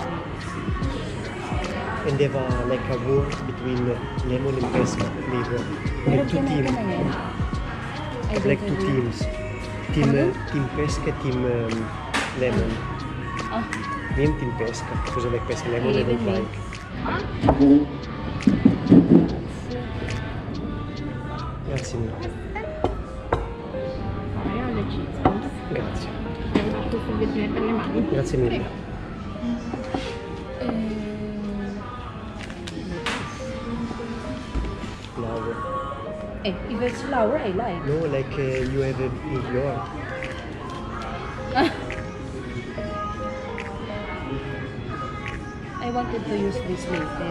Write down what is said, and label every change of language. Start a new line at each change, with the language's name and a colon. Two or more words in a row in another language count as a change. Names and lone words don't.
English: And they have like a war between lemon and pesca. They have like two teams. Like two teams. Team pesca, team lemon. Oh, Me and team pesca because I like pesca. Lemon I don't like.
Italian: Grazie mille.
English: ayan, the cheese.
Italian: Grazie.
Filipino: Tutulid niya pa naman.
Italian: Grazie mille.
English: Flower. Eh, if it's flour, I like. No, like you have in New York. I wanted to use this later.